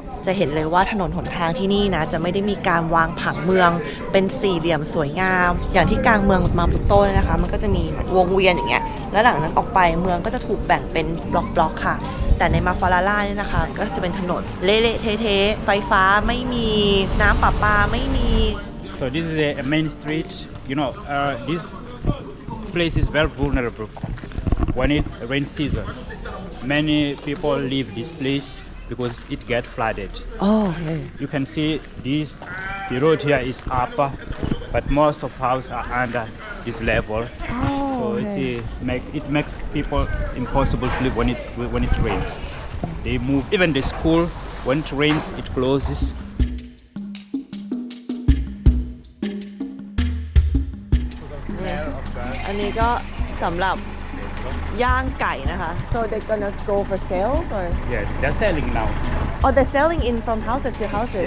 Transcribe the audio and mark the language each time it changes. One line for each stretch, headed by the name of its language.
Thai: จะเห็นเลยว่าถนนหนทางที่นี่นะจะไม่ได้มีการวางผังเมืองเป็นสี่เหลี่ยมสวยงามอย่างที่กลางเมืองมาปูโตเนี่ยนะคะมันก็จะมีวงเวียนอย่างเงี้ยแล้วหลังนั้นออกไปเมืองก็จะถูกแบ่งเป็นบล็อกๆค่ะแต่ในมาฟาลาล่าเนี่ยนะคะก็จะเป็นถนนเละๆเทะๆไฟฟ้าไม่มีน้ำประปาไม่มี
English: So this is a main street. You know, this place is very vulnerable when it rain season. Many people leave this place because it get flooded. Oh okay. You can see the road here is upper, but most of houses are under this level. So it makes people impossible to live when it rains. They move. Even the school, when it rains, it closes.
Thai: อันนี้ก็สำหรับย่างไก่นะคะ
English: so they're gonna go for sale or Yes, they're selling now. oh they're selling in from houses to houses